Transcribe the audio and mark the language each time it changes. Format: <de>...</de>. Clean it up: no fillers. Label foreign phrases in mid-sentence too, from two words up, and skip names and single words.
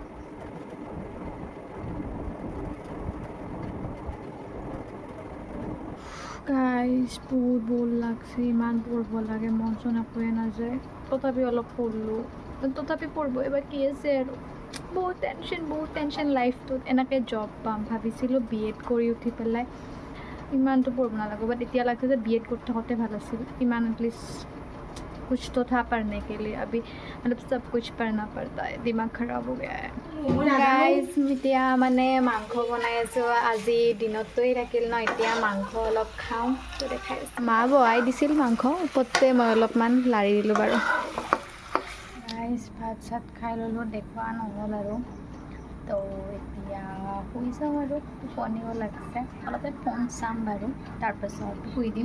<as>গাইজ বহুত বৰ লাগছে, ইমান পঢ়িব লাগে, মন চন একোৱে নাযায়। তথাপি অলপ পঢ়লোঁ, তথাপি পঢ়িবই বাকী আছে আৰু। বহুত টেনশ্যন লাইফটোত। এনেকৈ জব পাম ভাবিছিলোঁ, BEd কৰি উঠি পেলাই ইমানটো পঢ়িব নালাগে, বাট এতিয়া লাগছে যে BEd কৰি থাকোঁতে ভাল আছিল। ইমান এটলিষ্ট</as> <hi>कुछ तो था पढ़ने के लिए, अभी मतलब सब कुछ पढ़ना पड़ता है, दिमाग खराब हो गया है।</hi> <as>गाइस এতিয়া মানে মাংস বনাই আছোঁ। আজি দিনতটোই থাকিল ন, এতিয়া মাংস অলপ খাওঁ, তো দেখাই আছোঁ। মা বহাই দিছিল মাংস, ওপৰতে মই অলপমান লাৰি দিলোঁ বাৰু। গাইস ভাত চাত খাই ল'লোঁ, দেখুওৱা নহ'ল আৰু। তো এতিয়া শুই যাওঁ আৰু, টোপনিও লাগছে, অলপ ফোন চাম বাৰু, তাৰপাছত শুই দিম।</as>